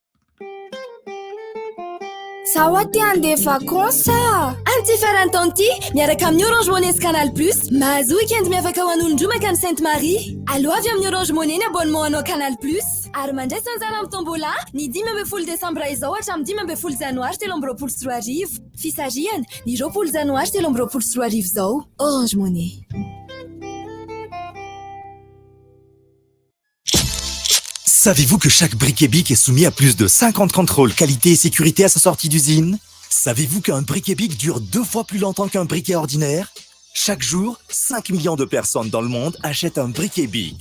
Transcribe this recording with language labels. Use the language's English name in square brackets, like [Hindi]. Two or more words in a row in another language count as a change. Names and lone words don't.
[Malagasy] Sawa ty andeha vacances anty ferantaonty miaraka amin'ny Orange Money Canal Plus mahazo weekend miavaka ho an'olon-droa makany Sainte Marie. Allo avy amin'ny Orange Money ny abonnement anao Canal Plus ary mandray sanjana amin'ny tombola ny 10 Desambra izao hatramin'ny 10 Janoary 2024 fisarihana ny 20 Janoary 2024 izao. Orange Money. [French] Savez-vous que chaque briquet BIC est soumis à plus de 50 contrôles qualité et sécurité à sa sortie d'usine? Savez-vous qu'un briquet BIC dure 2 fois plus longtemps qu'un briquet ordinaire? Chaque jour, 5 millions de personnes dans le monde achètent un briquet BIC.